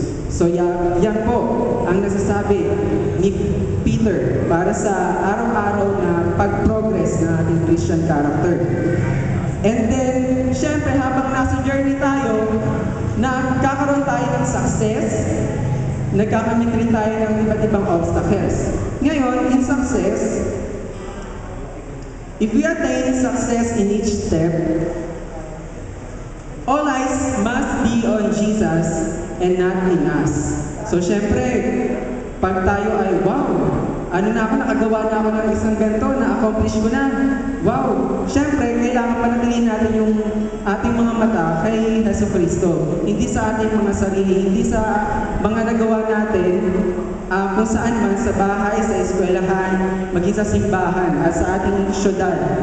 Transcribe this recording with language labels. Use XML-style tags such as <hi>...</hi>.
<tl>So yan po ang nasasabi ni Peter para sa araw-araw na pag-progress ng ating Christian character. And then, syempre habang nasa journey tayo, nagkakaroon tayo ng success, nagkakamit rin tayo ng iba't ibang obstacles. Ngayon,</tl> <en>in success, if we attain success in each step, all eyes must be on Jesus and not in us.</en> <tl>So, syempre, pag tayo ay, wow, ano na ako, nakagawa na ako ng isang ganito, na-accomplish ko na.</tl> <en>Wow!</en> <tl>Syempre, kailangan panatilihin natin yung ating mga mata kay Jesucristo. Hindi sa ating mga sarili, hindi sa mga nagawa natin, kung saan man, sa bahay, sa eskwelahan, maging sa simbahan, at sa ating syudad.</tl>